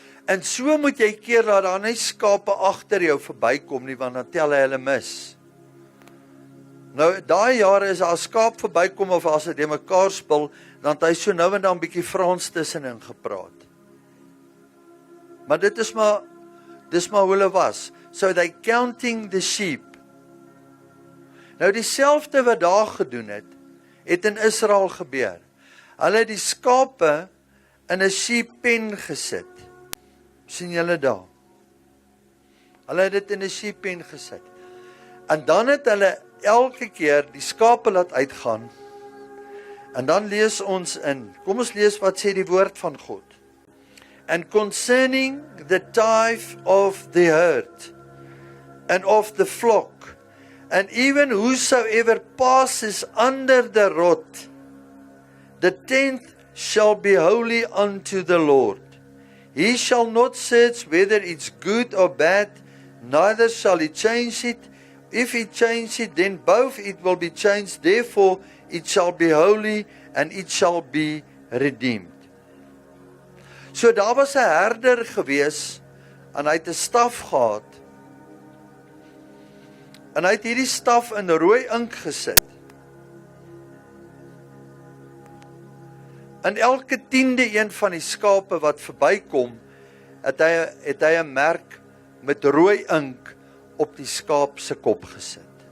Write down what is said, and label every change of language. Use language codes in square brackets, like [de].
[af] En so moet jy keer dat daar nie skape agter jou verbykom nie, want dan tel hy hulle mis. Nou, daai jare is daar 'n skaap verbykom of as hy mekaar spil, dan het hy so nou en dan 'n bietjie Frans tussenin gepraat. Maar dis maar hoe hulle was. [en] So they counting the sheep. [af] Nou dieselfde wat daar gedoen het in Israel gebeur. Hulle het die skape in 'n sheep pen gesit. Sien julle daar? Hulle het dit in 'n sheep pen gesit. En dan het hulle elke keer die skape laat uitgaan. En dan lees ons kom ons lees wat sê die woord van God. [en] And concerning the tithe of the herd, and of the flock, and even whosoever passes under the rod, the 10th shall be holy unto the Lord. He shall not search whether it's good or bad, neither shall he change it. If he change it, then both it will be changed. Therefore it shall be holy, and it shall be redeemed. [af] So daar was 'n herder gewees, en hy het 'n staf gehad, en hy het hierdie staf in rooi ink gesit. En elke 10de een van die skape wat verbykom, het hy 'n merk met rooi ink op die skaap se kop gesit.